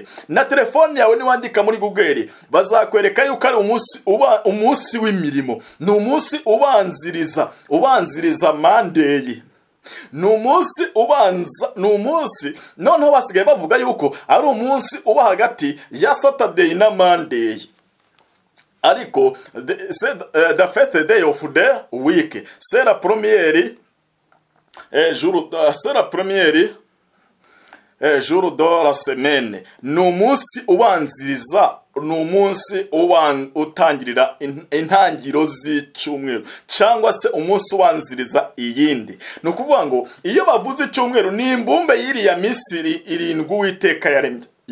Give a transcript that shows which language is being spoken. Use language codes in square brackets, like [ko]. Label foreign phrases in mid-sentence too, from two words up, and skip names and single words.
[rw] Na telefoni yawe niwandika muri Google bazakwereka yuko ari umunsi w'imirimo, ni umunsi ubanziriza Monday, ni umunsi noneho basigaye bavuga yuko ari umunsi uba hagati ya Saturday na Monday. [en] Ariko the first day of the week, [fr] c'est la première jour de la semaine. [rw] Ni umunsi ubanziriza, ni umunsi utangirira intangiro z'icyumweru, cyangwa se umunsi ubanziriza iyindi. Ni ukuvuga ngo iyo bavuze icyumweru ni imbumbe y'iriya Misiri 7 Uwiteka yaremye.